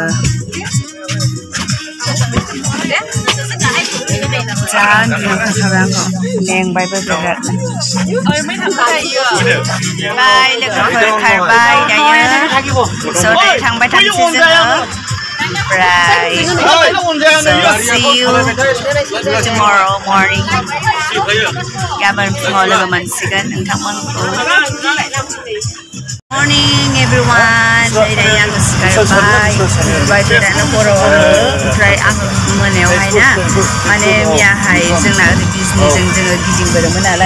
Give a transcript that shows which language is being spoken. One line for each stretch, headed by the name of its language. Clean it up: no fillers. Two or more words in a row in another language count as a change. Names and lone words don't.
Bodo: जा उन्दुनो ओंखारखाबाय आंखौ मेंबायबो बिरादनो। बाय लोगोफोर खारबाय दायो। स' दायो थांबाय थानोसै जोङो। ओमफ्राय
English: see you tomorrow morning.
Bodo: गाबोन फुङाव लोगो मोनसिगोन नोंथांमोनखौ।
English: Morning everyone.
Bodo: नै दायो आङो सिखारबाय। उन्दुबाय बिरादनो हरावनो। ओमफ्राय आङो मोनायावहाय ना माने मैयाहाय जोंना ओरै बिजनिजों जोङो गिदिंबोदोंमोन नालाय।